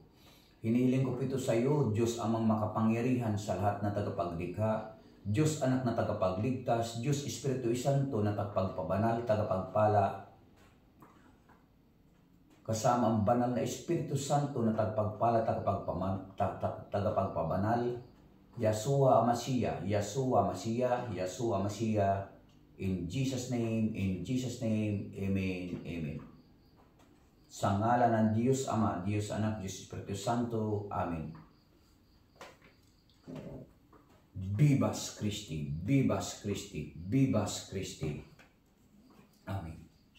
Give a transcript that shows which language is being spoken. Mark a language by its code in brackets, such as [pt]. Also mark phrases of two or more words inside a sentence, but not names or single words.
[tl] Hinihiling ko ito sa iyo, Diyos amang makapangyarihan sa lahat na tagapaglikha, Diyos anak na tagapagligtas, Diyos Espiritu Santo na tagapagpabanal, tagapagpala, kasama ang banal na Espiritu Santo na tagapagpala, tagapagpabanal, [en] Yeshua Mashiach, Yeshua Mashiach, Yeshua Mashiach, in Jesus' name, amen, amen. [tl] Sa ngalan ng Diyos Ama, Diyos Anak, Diyos Espiritu Santo. Amen. [la] Vivas Christi, Vivas Christi, Vivas Christi. Amen.